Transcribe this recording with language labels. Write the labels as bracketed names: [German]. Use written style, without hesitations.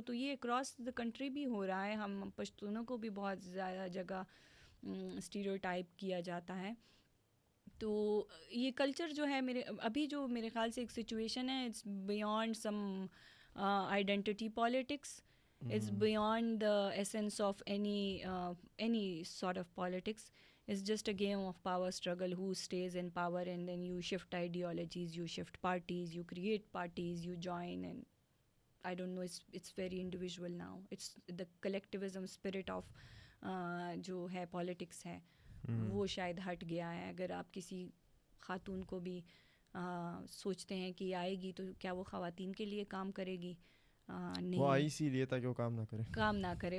[Urdu] تو یہ across the country بھی ہو رہا ہے. ہم پشتونوں کو بھی بہت زیادہ جگہ اسٹیریوٹائپ کیا جاتا ہے. تو یہ کلچر جو ہے ابھی جو میرے خیال سے ایک سچویشن ہے, [English] It's beyond some identity politics, it's beyond the essence of any sort of politics. It's just a game of power struggle, who stays in power, and then you shift ideologies, you shift parties, you create parties, you join, and I don't know, it's very individual now. It's the collectivism spirit of [Urdu] جو ہے politics ہے, وہ شاید ہٹ گیا ہے. اگر آپ کسی خاتون کو بھی سوچتے ہیں کہ آئے گی تو کیا وہ خواتین کے لیے کام کرے گی؟ نہیں, وہ آئی اسی لیے تاکہ وہ کام نہ کرے,